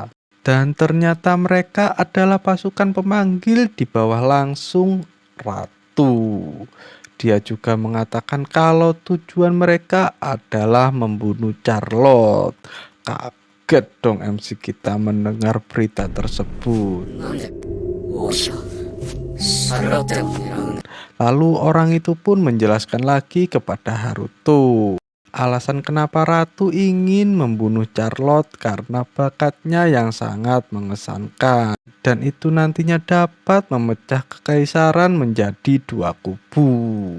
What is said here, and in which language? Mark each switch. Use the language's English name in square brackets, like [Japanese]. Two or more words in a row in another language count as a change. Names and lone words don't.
[Indonesian] Dan ternyata mereka adalah pasukan pemanggil di bawah langsung Ratu. Ratu. Dia juga mengatakan kalau tujuan mereka adalah membunuh Charlotte. Kaget dong MC kita mendengar berita tersebut. [Japanese] なんで王妃はシャルロッテを狙うんだ。 [Indonesian] Lalu orang itu pun menjelaskan lagi kepada Haruto. Alasan kenapa Ratu ingin membunuh Charlotte karena bakatnya yang sangat mengesankan. Dan itu nantinya dapat memecah kekaisaran menjadi dua kubu.